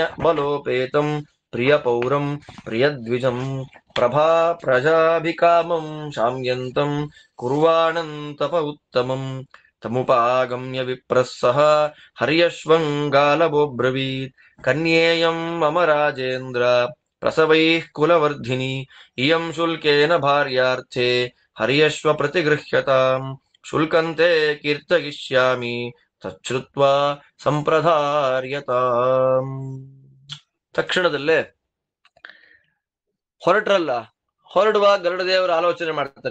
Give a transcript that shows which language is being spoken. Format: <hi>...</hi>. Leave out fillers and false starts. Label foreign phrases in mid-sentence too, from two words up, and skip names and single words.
<sa>ಬಲೋಪೇತಂ ಪ್ರಿಯ ಪೌರಂ ಪ್ರಿಯದ್ವಿಜಂ ಪ್ರಭಾ ಪ್ರಜಾಭಿಕಾಮಂ ಶಾಮ್ಯಂತಂ ಕುರ್ವಾಣಂತಪ ಉತ್ತಮಂ ತಮುಪಾಗಮ್ಯ ವಿಪ್ರಸ್ಸಹ ಹರ್ಯಶ್ವಂ ಗಾಲವೋಬ್ರವೀತ್ ಕನ್ಯೇಯಂ ಮಮ ರಾಜೇಂದ್ರ ಪ್ರಸವೈಃ ಕುಲವರ್ಧಿನಿ ಇಯಂ ಶುಲ್ಕೇನ ಭಾರ್ಯಾರ್ಥೆ ಹರ್ಯಶ್ವ ಪ್ರತಿಗೃಹ್ಯತಾಂ ಶುಲ್ಕಂತೆ ಕೀರ್ತಯಿಷ್ಯಾಮಿ ತಚ್ಛ್ರುತ್ವಾ ಸಂಪ್ರಧಾರ್ಯತಾಂ.</sa> <kn>ತಕ್ಷಣದಲ್ಲೇ ಹೊರಟ್ರಲ್ಲ, ಹೊರಡುವಾಗ ಗರುಡದೇವರು ಆಲೋಚನೆ ಮಾಡ್ತಾರೆ.</kn>